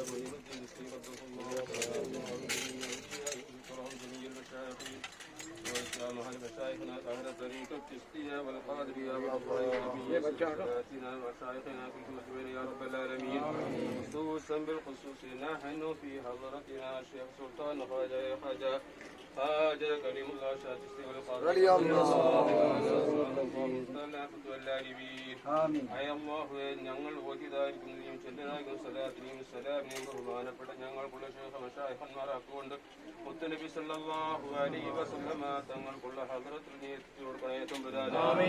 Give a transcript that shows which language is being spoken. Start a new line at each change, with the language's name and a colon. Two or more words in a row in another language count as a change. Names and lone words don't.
Arabic: مهيب الدين السيد قدس الله تعالى وكرم جميع المشايخين وإسلام أهل مشايخنا أهل طريقة التشقية والقادرية والأفضلية وساداتنا ومشايخنا في المسلمين يا رب العالمين خصوصا بالخصوص نحن في حضرتنا الشيخ سلطان خواجة كريم الله شاتستي والقادرية رضي الله ആമീൻ.
Malayalam: അല്ലാഹുവേ, ഞങ്ങൾ ഓതിയതായിരിക്കുന്നതിനും ചൊല്ലിയതായിരിക്കും സലാത്തിനെയും സലാമിനെയും ബഹുമാനപ്പെട്ട ഞങ്ങൾക്കുള്ള ശേഖ മശായിഖന്മാരാക്കുകൊണ്ട് മുത്തുനബി
Arabic: صلى الله عليه وسلم
Malayalam: തങ്ങൾക്കുള്ള ഹദ്റത്തിൽ നീ എത്തിച്ചു കൊടുക്കണേ തമ്പുരാനേ.